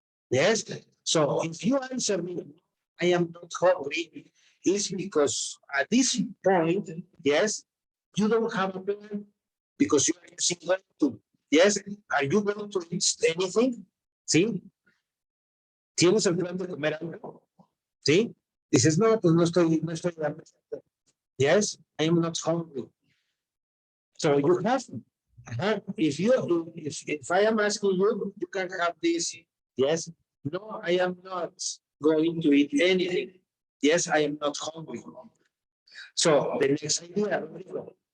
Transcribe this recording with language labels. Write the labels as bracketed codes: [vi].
[en] Yes, so if you answer me, I am not hungry, it's because at this point, yes, you don't have a plan because you are using going to. Yes, are you going to eat anything? [es] ¿Sí? ¿Tienes el plan de comer algo? ¿Sí? Dices, no, pues no estoy dando. [en] Yes, I am not hungry. So you have, if I am asking you, you can have this. Yes, no, I am not going to eat anything. Yes, I am not hungry. So the next idea, Rodrigo,